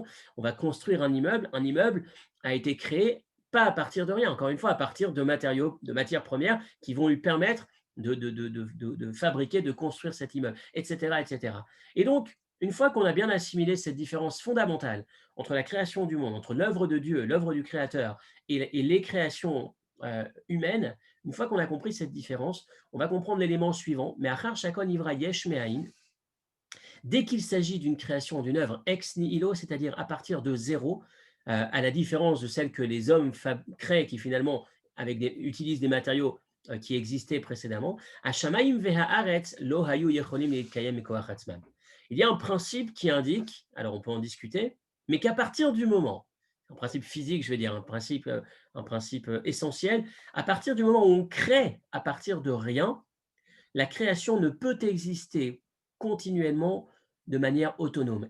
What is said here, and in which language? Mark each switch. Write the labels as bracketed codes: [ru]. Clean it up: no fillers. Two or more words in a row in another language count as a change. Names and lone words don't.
[fr] On va construire un immeuble. Un immeuble a été créé pas à partir de rien, encore une fois, à partir de matériaux, de matières premières qui vont lui permettre de fabriquer, de construire cet immeuble, etc., etc. Et donc, une fois qu'on a bien assimilé cette différence fondamentale entre la création du monde, entre l'œuvre de Dieu, l'œuvre du Créateur et les créations humaines, une fois qu'on a compris cette différence, on va comprendre l'élément suivant. [he] Mais אחר שכן הוא ברא יש מאין, [fr] dès qu'il s'agit d'une création, d'une œuvre [la] ex nihilo, [fr] c'est-à-dire à partir de zéro, à la différence de celle que les hommes créent, qui finalement utilisent des matériaux qui existaient précédemment, [he] השמים והארץ לא היו יכולים להתקיים מכוח עצמם. [fr] Il y a un principe qui indique, alors on peut en discuter, mais qu'à partir du moment, un principe physique, je vais dire, un principe essentiel, à partir du moment où on crée à partir de rien, la création ne peut exister continuellement de manière autonome.